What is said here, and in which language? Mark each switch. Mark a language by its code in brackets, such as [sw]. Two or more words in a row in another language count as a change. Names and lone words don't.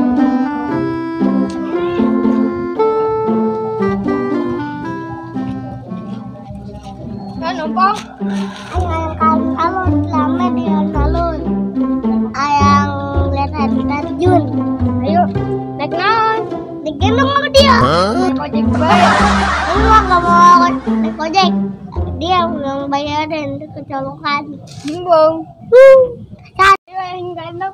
[id] Kan Ompong? Ayang alun-alun, lama di alun-alun. Ayang lihat air terjun. Ayo, naik naon? Digendong sama dia. Naik ojek bayar. Enggak mau naik ojek. Dia belum bayarin, itu kecolokan. Bingung. Ayo yang gendong.